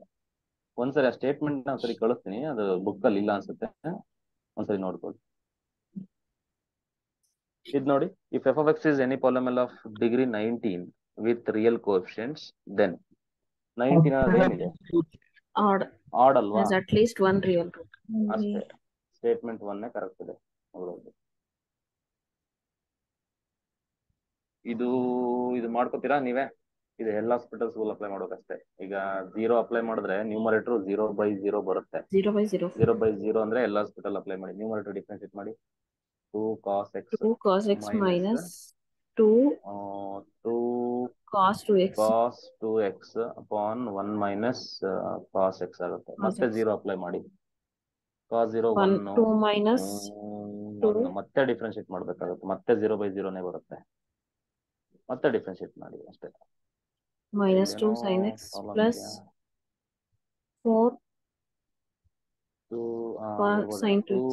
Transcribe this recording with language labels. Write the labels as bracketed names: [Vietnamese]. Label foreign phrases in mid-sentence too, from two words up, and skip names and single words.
[Kannada] ಒಂದ್ಸರಿ ಆ ಸ್ಟೇಟ್ಮೆಂಟ್ ನ ಒಂದ್ಸರಿ ಕಳಿಸ್ತೀನಿ, ಅದು ಬುಕ್ ಅಲ್ಲಿ ಇಲ್ಲ ಅನ್ಸುತ್ತೆ, ಒಂದ್ಸರಿ ನೋಡ್ಕೊಳ್ಳಿ. ಇದು ನೋಡಿ, [English] if f of x is any polynomial of degree 19 with real coefficients then 19 [Kannada] ಅನ್ನೋದು ಏನಿದೆ? [English] Odd [Kannada] ಆಡ್ ಅಲ್ವಾ? [English] has at least one real root. [Kannada] ಅಷ್ಟೇ, ಸ್ಟೇಟ್ಮೆಂಟ್ 1 ಕರೆಕ್ಟ್ ಇದೆ. ಇದು ಮಾಡ್ಕೋತೀರಾ ನೀವೇ? ಇದು ಎಲ್ಲ [English] hospitals apply [Kannada] ಮಾಡ್ಬೇಕಷ್ಟೇ. ಈಗ 0 ಅಪ್ಲೈ ಮಾಡಿದ್ರೆ ನ್ಯೂಮರೇಟರ್ 0/0 ಬರುತ್ತೆ. 0/0. 0/0 ಅಂದ್ರೆ ಎಲ್ಲ [English] hospital apply [Kannada] ಮಾಡಿ. [English] numerator differentiate [Kannada] ಮಾಡಿ. 2 cos x [English] 2 cos x minus 2 cos 2x upon 1 minus cos x ಆಗುತ್ತೆ. [Kannada] ಮತ್ತೆ 0 ಅಪ್ಲೈ ಮಾಡಿ. cos 0 1 [English] 2 minus [Kannada] 1 ಮತ್ತೆ ಡಿಫ್ರೆನ್ಶಿಯೇಟ್ ಮಾಡ್ಬೇಕಾಗುತ್ತೆ. ಮತ್ತೆ 0/0ನೇ ಬರುತ್ತೆ. ಮತ್ತೆ ಡಿಫ್ರೆನ್ಶಿಯೇಟ್ ಮಾಡಿ ಅಷ್ಟೇ. [English] minus 2 sin x plus 4 sin 2x